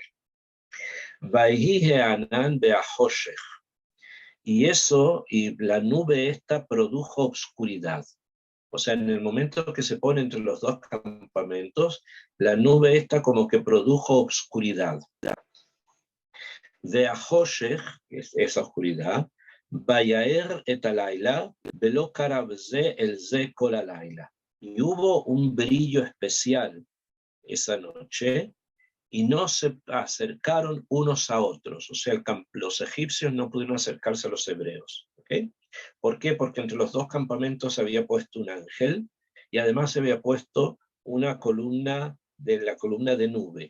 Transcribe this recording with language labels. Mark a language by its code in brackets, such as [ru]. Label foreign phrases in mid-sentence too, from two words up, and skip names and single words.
[he] ויהי הענן והחשך, [es] y eso, y la nube esta produjo obscuridad. O sea, en el momento que se pone entre los dos campamentos, la nube esta como que produjo obscuridad. Veahoshech, esa oscuridad, [he] ויאר את הלילה ולא קרב זה אל זה כל הלילה. [es] Y hubo un brillo especial esa noche, y no se acercaron unos a otros. O sea, los egipcios no pudieron acercarse a los hebreos. ¿Okay? ¿Por qué? Porque entre los dos campamentos se había puesto un ángel, y además se había puesto una columna de nube.